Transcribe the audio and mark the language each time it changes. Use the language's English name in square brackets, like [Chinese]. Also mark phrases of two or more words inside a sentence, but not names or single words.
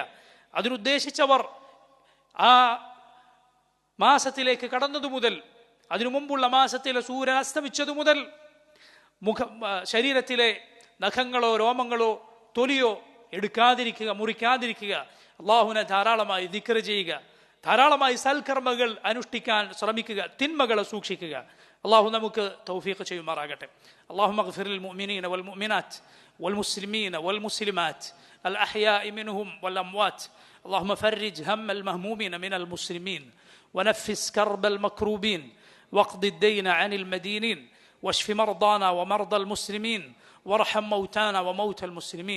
[Malayalam] അതിനുദ്ദേശിച്ചവർ ആ മാസത്തിലേക്ക് കടന്നതു മുതൽ, അതിനു മുമ്പുള്ള മാസത്തിലെ സൂര്യൻ അസ്തമിച്ചതു മുതൽ ശരീരത്തിലെ നഖങ്ങളോ രോമങ്ങളോ തൊലിയോ എടുക്കാതിരിക്കുക, മുറിക്കാതിരിക്കുക. അള്ളാഹുവിനെ ധാരാളമായി ദിക്ർ ചെയ്യുക, ധാരാളമായി സൽക്കർമ്മങ്ങൾ അനുഷ്ഠിക്കാൻ ശ്രമിക്കുക, തിന്മകളെ സൂക്ഷിക്കുക. അള്ളാഹു നമുക്ക് തൗഫീഖ് ചെയ്യുമാറാകട്ടെ. [Arabic] اللهم اغفر للمؤمنين والمؤمنات والمسلمين والمسلمات الأحياء منهم والأموات. اللهم فرج هم المهمومين من المسلمين ونفس كرب المكروبين واقض الدين عن المدينين واشف مرضانا ومرضى المسلمين وارحم موتانا وموتى المسلمين.